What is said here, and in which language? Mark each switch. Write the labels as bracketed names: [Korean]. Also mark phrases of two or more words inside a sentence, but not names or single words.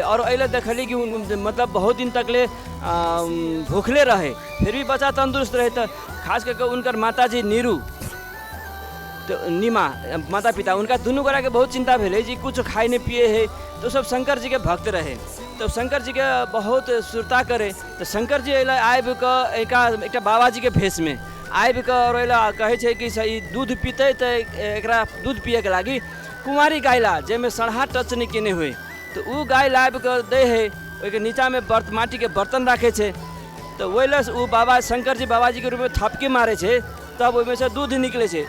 [Maithili] और अइले देखली कि मतलब बहुत दिन तक ले भूखले रहे फिर भी बच्चा तंदुरुस्त रहे। तो खास करके उनकर माता जी नीरू तो नीमा माता पिता उनका दुनू गोरा के बहुत चिंता भेल जी कुछ खाए नहीं पिए है। तो सब शंकर जी के भक्त रहे, तो शंकर जी के बहुत सुरता करे। तो शंकर जी अला आबि कऽ एक बाबा जी के भेष में आबि कऽ और अला कहे छै कि सही दूध पीते तो एकरा दूध पिए के लागी कुमारी गाय ला जेमे सड़हा टच नहीं केने हुए। तो उ गाय लाबि कऽ दे है, ओहिके नीचा में माटी के बर्तन राखे छै। तो ओहिलस उ बाबा शंकर जी बाबा जी के रूप में थपकी मारे छै, तब ओहिमे से दूध निकले छै।